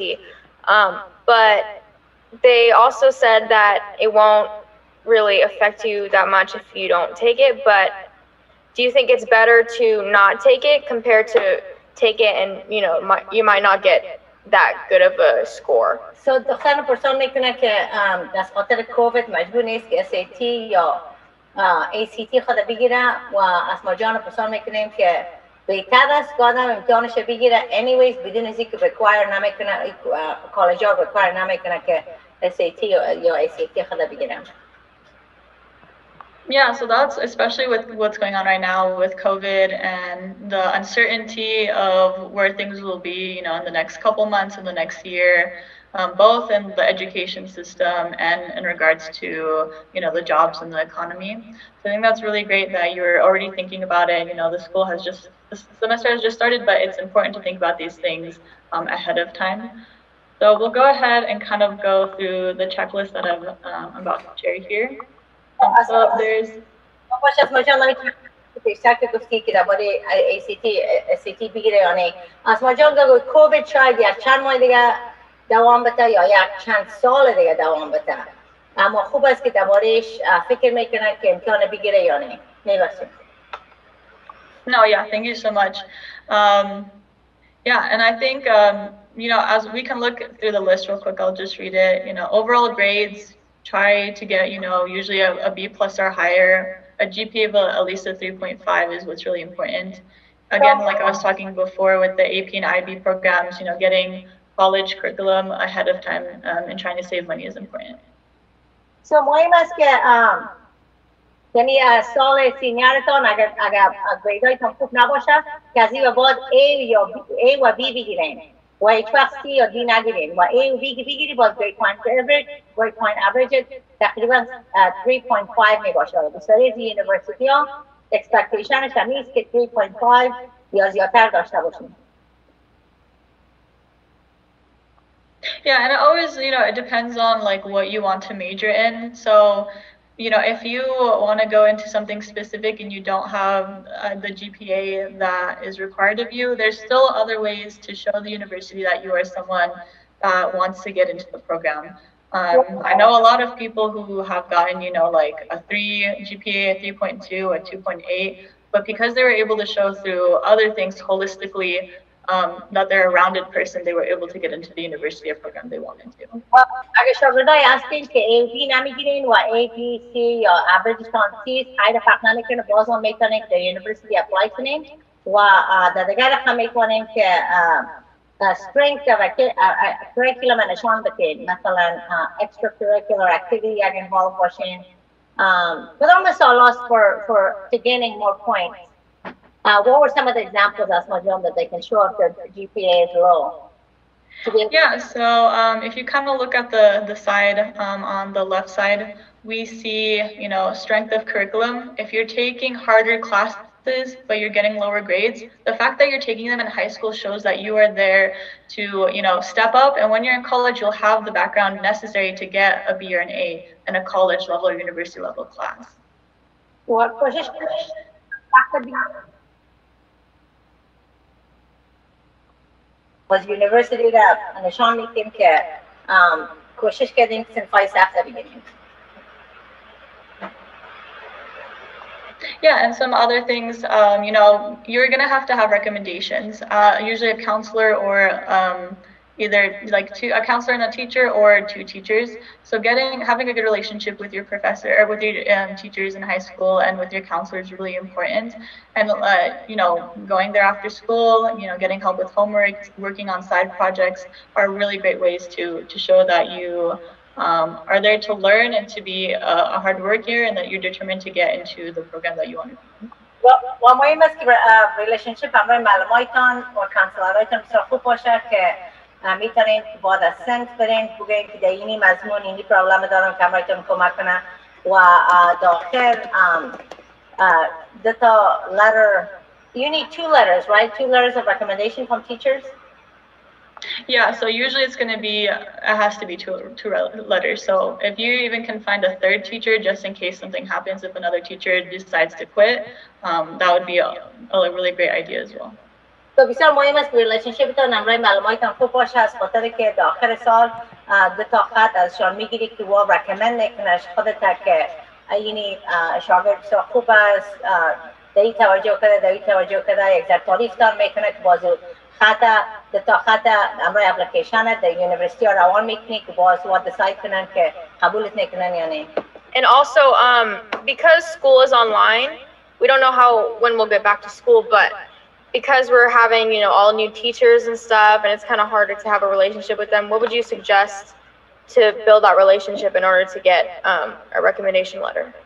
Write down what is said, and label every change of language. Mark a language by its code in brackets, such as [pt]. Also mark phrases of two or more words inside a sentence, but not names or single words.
[en] But they also said that it won't really affect you that much if you don't take it, but do you think it's better to not take it compared to take it and, you know, you might not get that good of a score? [fa] So دختر پرسان میکنه که از خاطر کووید مجبور نیست که SAT یا ACT خود بگیره و اسما جان پرسان میکنیم که بهتر است که آدم امتحانش بگیره anyways بدون از اینکه require نمیکنه کالج ها require نمیکنه که SAT یا ACT خود بگیره. [en] Yeah, so that's especially with what's going on right now with COVID and the uncertainty of where things will be, you know, in the next couple months, in the next year, both in the education system and in regards to, you know, the jobs and the economy. So I think that's really great that you're already thinking about it. You know, the semester has just started, but it's important to think about these things ahead of time. So we'll go ahead and kind of go through the checklist that I'm about to share here. So there's [fa] اسما جان بیشتر که گفتی که درباره ACT بگیره یا نه. اسما جان گفت کووید شاید یک چند ماه دیگه دوام بده یا یک چند سال دیگه دوام بده، اما خوب است که دربارهش فکر میکنه که امتحان بگیره یا نه. میبخشید. [en] No, yeah, thank you so much. Yeah, and I think, as we can look through the list real quick, I'll just read it. Overall grades, try to get, usually a B+ or higher. A GPA of at least a 3.5 is what's really important. Again, like I was talking before with the AP and IB programs, getting college curriculum ahead of time and trying to save money is important. [fa] So مهم است که یعنی سال سینیارتان اگر گریدایتان خوب نباشه که از این به بعد A و B بگیرین و هیچ وقت C یا D نگیرین و A و B بگیری باز [en] grade point average [fa] تقریبا 3.5 می باشه. بسیاری از یونیورسیتی ها اکسپکتیشنش همیست که 3.5 یا زیادتر داشته باشین. [en] Yeah, and it always, it depends on like what you want to major in. So, if you want to go into something specific and you don't have the GPA that is required of you, there's still other ways to show the university that you are someone that wants to get into the program. I know a lot of people who have gotten, like a 3 GPA, a 3.2, a 2.8, but because they were able to show through other things holistically, that they're a rounded person, they were able to get into the university or program they wanted to. [fa] اگه شاگردای هستین که A, B نمیگیرین و A, B, C یا average-تان C خیلی فرق نمیکنه، باز هم میتونین که در یونیورسیتی اپلای کنین و در دیگر رقم میتونین که strength و curriculum نشان بدین، مثلا [en] extracurricular activity [fa] اگه involved باشین. کدام مثال است [en] for gaining more points? What were some of the examples, Asma, that they can show if their GPA is low? Yeah, so if you kind of look at the side on the left side, we see, strength of curriculum. If you're taking harder classes, but you're getting lower grades, the fact that you're taking them in high school shows that you are there to, step up. And when you're in college, you'll have the background necessary to get a B or an A in a college level or university level class. What was university [fa] را نشان میدیم که کوشش کردیم صنفای سخت بگیریم. [en] Yeah, and some other things, you're going to have recommendations, usually a counselor or either like a counselor and a teacher or 2 teachers. So having a good relationship with your professor or with your teachers in high school and with your counselor is really important. And, going there after school, getting help with homework, working on side projects are really great ways to show that you are there to learn and to be a hard worker and that you're determined to get into the program that you want to do. [fa] و مهم است که ریلیشنشیپ همراه معلمایتان و کانسلرایتان بسیار خوب باشه که میتونین بعد از سنت برین بگین که در اینی مضمون اینی پرابلم دارم که همراهتون کمک کنه و داخل دتا [en] letter, you need 2 letters, right? 2 letters of recommendation from teachers? Yeah, so usually it has to be 2 letters. So if you even can find a 3rd teacher, just in case something happens, if another teacher decides to quit, that would be a really great idea as well. [fa] تو بسیار مهم است که ریلیشنشیپتان همراه معلمایتان خوب باشه، از خاطر که در آخر سال 2 خط ازشان میگیری که و رکمند میکنه خودت که یعنی شاگرد بسیار خوب است، در این توجه کرده یک ذره تعریفتان میکنه که بازو خط همراه اپلیکیشن در یونیورسیتی ها روان میکنی که باز و دیساید کنن که قبولت میکنن یا نه. [en] And also, because school is online, we don't know when we'll get back to school, but because we're having, all new teachers and stuff, and it's kind of harder to have a relationship with them, what would you suggest to build that relationship in order to get a recommendation letter?